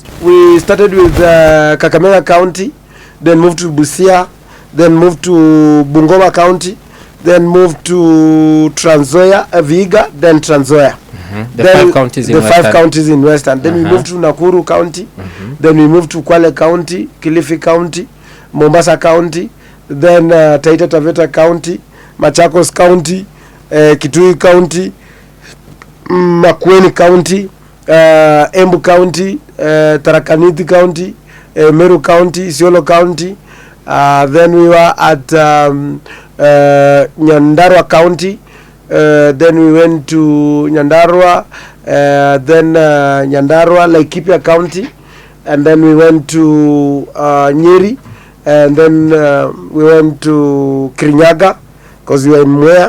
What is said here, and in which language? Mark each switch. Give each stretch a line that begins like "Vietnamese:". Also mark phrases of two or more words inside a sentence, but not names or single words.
English: We started with Kakamega County, then moved to Busia, then moved to Bungoma County, then moved to Trans Nzoia, Vihiga, then Trans Nzoia. The 5 counties in Western. 5 counties in Western. Then we moved to Nakuru County. Then we moved to Kwale County, Kilifi County, Mombasa County, then Taita Taveta County, Machakos County, Kitui County, Makueni County, Embu County, Tarakaniti County, Meru County, Isiolo County. Then we were at Nyandarua County. Then we went to Nyandarua, then Nyandarua, Laikipia County, and then we went to Nyeri, and then we went to Kirinyaga because we were in Mwea.